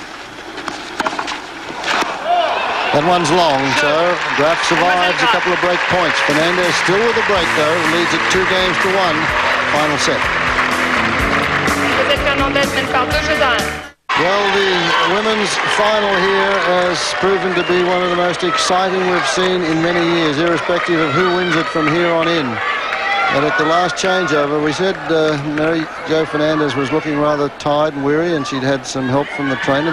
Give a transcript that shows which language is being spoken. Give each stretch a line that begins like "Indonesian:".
English: That one's long, so Graf survives a couple of break points. Fernandez still with a break, though, leads it 2 games to 1. Final set.
French: Fernandez mène par 2 jeux à 1.
English: Well, the women's final here has proven to be one of the most exciting we've seen in many years, irrespective of who wins it from here on in. But at the last changeover, we said Mary Jo Fernandez was looking rather tired and weary, and she'd had some help from the trainer.